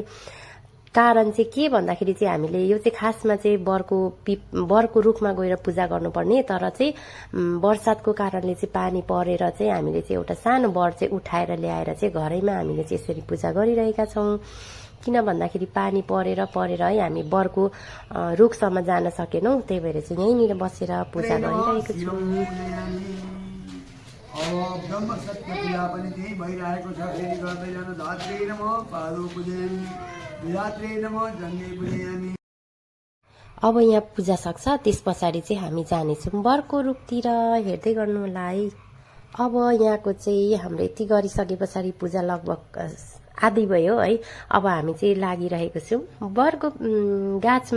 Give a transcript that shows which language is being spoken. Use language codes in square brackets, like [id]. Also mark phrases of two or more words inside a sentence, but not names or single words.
[ne] कारण चाहिँ के भन्दाखेरि चाहिँ हामीले यो चाहिँ खासमा चाहिँ बरको रुखमा गएर पूजा गर्नुपर्ने, तर चाहिँ बर्सातको कारणले चाहिँ पानी परेर चाहिँ हामीले चाहिँ एउटा सानो बर चाहिँ उठाएर ल्याएर चाहिँ घरैमा हामीले चाहिँ यसरी पूजा गरिरहेका छौँ। किन भन्दाखेरि पानी परेर है हामी बरको रुखसम्म जान सकेनौँ, त्यही भएर चाहिँ यहीँनिर बसेर पूजा गरिरहेको छौँ। ब्रह्म सत्य पूजा पनि त्यही भइरहेको छ। फेरि गर्दै जानु [sa] धात्रे नमः पादो पूजयामि विधात्रे नमः जङ्गे पूजयामि। [ne] अब यहाँ पूजा सक्छ, त्यस पछाडि चाहिँ हामी जानेछौँ बरको रुखतिर। हेर्दै गर्नु होला है। अब यहाँको चाहिँ हाम्रो यति गरिसके पछाडि पूजा लगभग आधी भयो है। अब हामी चाहिँ लागिरहेको छौँ बरको गाछमा।